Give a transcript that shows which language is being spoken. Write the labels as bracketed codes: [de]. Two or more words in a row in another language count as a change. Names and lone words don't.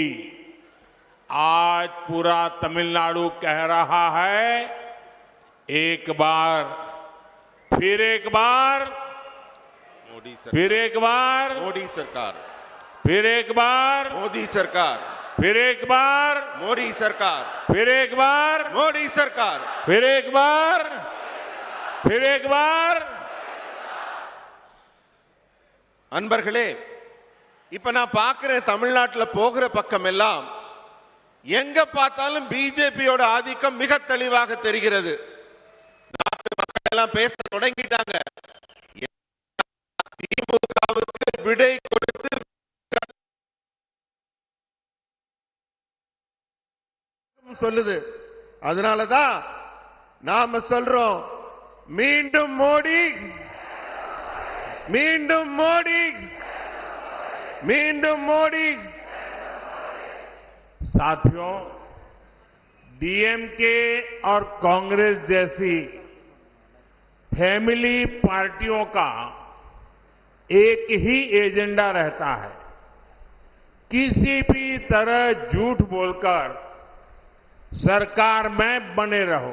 [hi] आज पूरा तमिलनाडु कह रहा है एक बार फिर एक बार मोदी फिर एक बार मोदी सरकार फिर एक बार, मोदी सरकार, फिर एक बार, मोदी सरकार, फिर एक बार, मोदी सरकार. फिर एक बार, फिर एक बार. [ta] அன்பர்களே, இப்ப நான் பார்க்கிறேன் தமிழ்நாட்டில் போகிற பக்கம் எல்லாம் எங்க பார்த்தாலும் பிஜேபியோட ஆதிக்கம் மிக தெளிவாக தெரிகிறது. நாட்டு மக்கள் எல்லாம் பேச தொடங்கிட்டாங்க. திமுகவுக்கு விடை கொடுத்து சொல்லுது. அதனாலதான் நாம சொல்றோம், மீண்டும் மோடி, மீண்டும் மோடி, மீண்டும் மோடி. [hi] साथियों, डीएमके और कांग्रेस जैसी [en] family parties [hi] का एक ही एजेंडा रहता है, किसी भी तरह झूठ बोलकर सरकार में बने रहो.